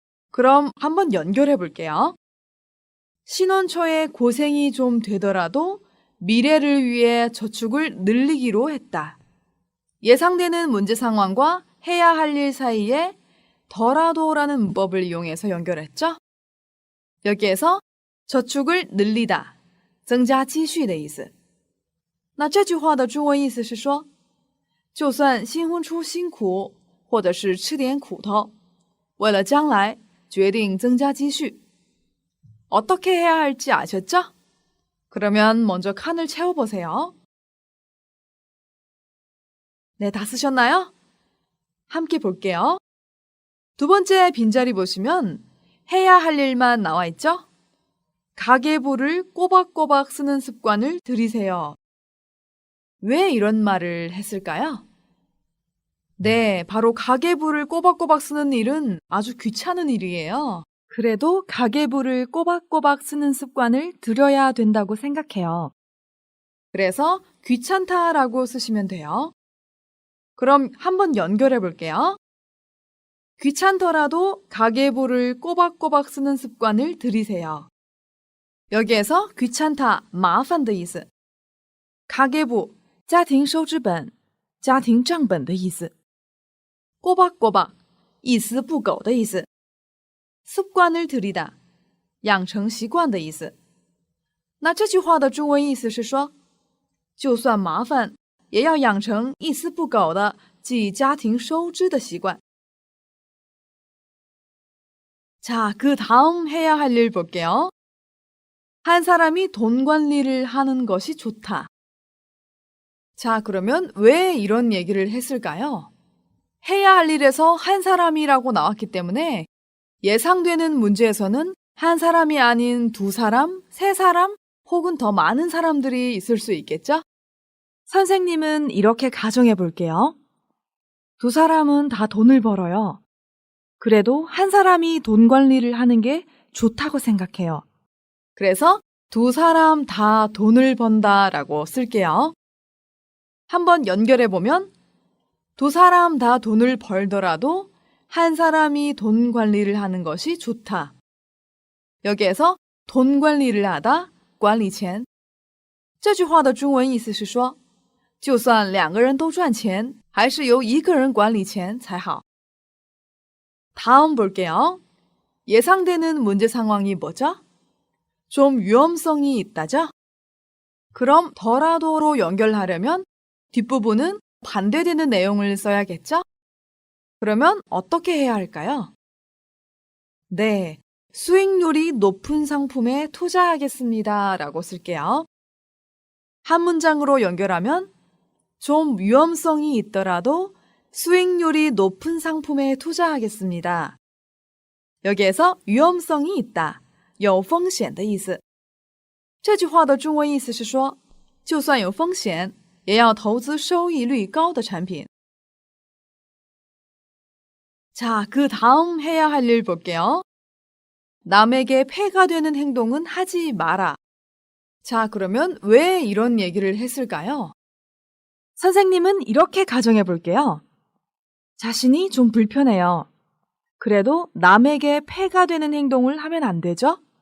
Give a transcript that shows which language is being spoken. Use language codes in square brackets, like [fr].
[ko] 그럼 한번 연결해 볼게요. 신혼 초에 고생이 좀 되더라도 미래를 위해 저축을 늘리기로 했다. 예상되는 문제 상황과 해야 할 일 사이에 더라도라는 문법을 이용해서 연결했죠? 여기에서 저축을 늘리다, [zh] 增加积蓄的意思。那这句话的中文意思是说，就算新婚初辛苦，或者是吃点苦头，为了将来决定增加积蓄。 [ko] 어떻게 해야 할지 아셨죠? 그러면 먼저 칸을 채워보세요. 네, 다 쓰셨나요? 함께 볼게요. 두 번째 빈자리 보시면 해야 할 일만 나와 있죠? 가계부를 꼬박꼬박 쓰는 습관을 들이세요. 왜 이런 말을 했을까요? 네, 바로 가계부를 꼬박꼬박 쓰는 일은 아주 귀찮은 일이에요. 그래도 가계부를 꼬박꼬박 쓰는 습관을 들여야 된다고 생각해요. 그래서 귀찮다라고 쓰시면 돼요. 그럼 한번 연결해 볼게요. 귀찮더라도 가계부를 꼬박꼬박 쓰는 습관을 들이세요. 여기에서 귀찮다, [zh] 麻烦的意思. [ko] 가계부, [zh] 家庭收支本, 家庭账本的意思. [ko] 꼬박꼬박, [zh] 一丝不苟的意思. [ko] 습관을 들이다, [zh] 养成习惯的意思. 那这句话的中文意思是说，就算麻烦，也要养成一丝不苟的记家庭收支的习惯. [ko] 자, 그 다음 해야 할 일 볼게요. 한 사람이 돈 관리를 하는 것이 좋다. 자, 그러면 왜 이런 얘기를 했을까요? 해야 할 일에서 한 사람이라고 나왔기 때문에 예상되는 문제에서는 한 사람이 아닌 두 사람, 세 사람, 혹은 더 많은 사람들이 있을 수 있겠죠? 선생님은 이렇게 가정해 볼게요. 두 사람은 다 돈을 벌어요. 그래도 한 사람이 돈 관리를 하는 게 좋다고 생각해요. 그래서 두 사람 다 돈을 번다라고 쓸게요. 한번 연결해 보면 두 사람 다 돈을 벌더라도 한 사람이 돈 관리를 하는 것이 좋다. 여기에서 돈 관리를 하다, [zh] 管理钱. 这句话的中文意思是说，就算两个人都赚钱，还是由一个人管理钱才好. [ko] 다음 볼게요. 예상되는 문제 상황이 뭐죠? 좀 위험성이 있다죠? 그럼 더라도로 연결하려면 뒷부분은 반대되는 내용을 써야겠죠? 그러면 어떻게 해야 할까요? 네, 수익률이 높은 상품에 투자하겠습니다 라고 쓸게요. 한 문장으로 연결하면 좀 위험성이 있더라도 수익률이 높은 상품에 투자하겠습니다. 여기에서 위험성이 있다, [zh] 有风险的意思. 这句话的中文意思是说，就算有风险，也要投资收益率高的产品. [ko] 자, 그 다음 해야 할 일 볼게요. 남에게 폐가 되는 행동은 하지 마라. 자, 그러면 왜 이런 얘기를 했을까요? 선생님은 이렇게 가정해 볼게요. 자신이 좀 불편해요. 그래도 남에게 폐가 되는 행동을 하면 안 되죠?